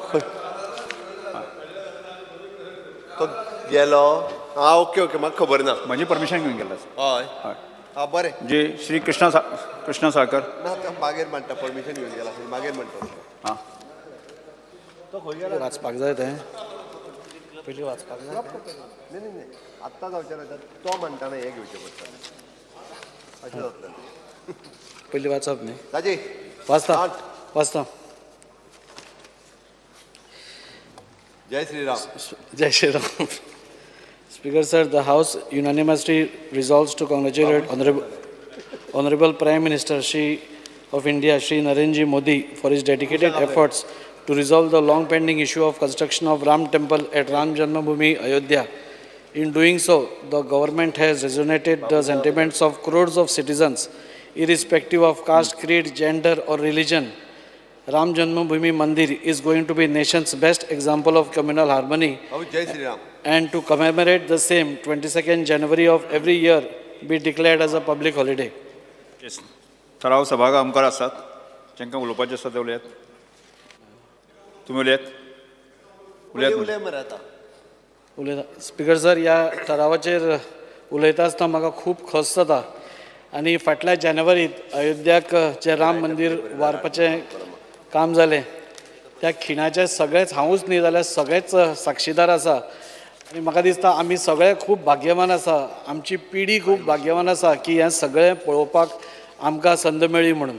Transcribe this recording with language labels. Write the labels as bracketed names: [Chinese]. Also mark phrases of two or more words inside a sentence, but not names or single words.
[Konkani] तो गेलो [English] okay okay [Konkani] म्हाका खबर ना. म्हजी परमिशन घेवन गेल्लो आसा. हय हय बरें. जे श्री कृष्णा साळकर ना तो मागीर म्हणटा परमिशन घेवन गेला मागीर म्हणटा. हां तो खंय गेला वाचपाक जाय तें पयलीं वाचपाक जाय. नाही नाही नाही आत्ता जावचें ना तो म्हणटाना हें घेवचें पडटा अशें जातलें. पयलीं वाचप न्ही. राजे वाचता. जय श्रीराम. [Hindi] जय श्री राम. [English] Speaker sir, the House unanimously resolves to congratulate Honorable Prime Minister of India, Shri Narendra Modi, for his dedicated efforts to resolve the long-pending issue of construction of Ram Temple at Ram Janmabhoomi, Ayodhya. In doing so, the government has resonated the sentiments of crores of citizens, irrespective of caste, creed, gender, or religion. Ram Janmabhoomi Mandir is going to be nation's best example of communal harmony. [Hindi] जय श्री राम. [English] And to commemorate the same, 22nd January of every year be declared as a public holiday. [Konkani] ठराव सभागा आमकार आसात जेंकां उलोवपाचें आसा ते उलयात. तुमी उलयात उलय मरे आतां. उलयता. [English] speaker sir, [Konkani] ह्या ठरावाचेर उलयता आसतना म्हाका खूब खोस जाता आनी फाटल्या जानेवारींत अयोध्याक जे राम मंदीर वारपाचें काम जालें त्या खिणाचे सगळेच हांवूच न्ही जाल्यार सगळेच साक्षीदार आसा आनी म्हाका दिसता आमी सगळे खूब भाग्यवान आसा, आमची पिढी खूब भाग्यवान आसा की हें सगळें पळोवपाक आमकां संद मेळ्ळी म्हणून.